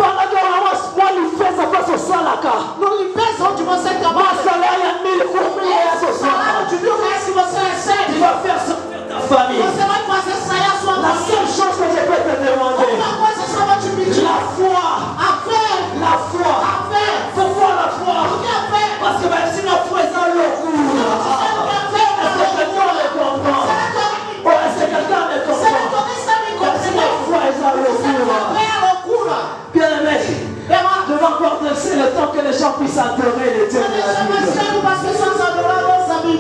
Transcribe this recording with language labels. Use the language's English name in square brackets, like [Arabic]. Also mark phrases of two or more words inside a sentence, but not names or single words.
[Portuguese] No limpeza onde você trabalha. O salário de R$1.000 que você recebe. Você vai fazer sair a sua família. Uma coisa só vou te pedir. A fé. [French] Pourquoi la foi? [Portuguese] Por que a fé? [French] Parce que même si la foi est dans le cours. Est-ce que quelqu'un me comprend? Est-ce que quelqu'un me comprend? Parce que la foi est dans le cours. Bien aimé, je vais encore laisser le temps que les gens puissent adorer le Dieu de la Bible.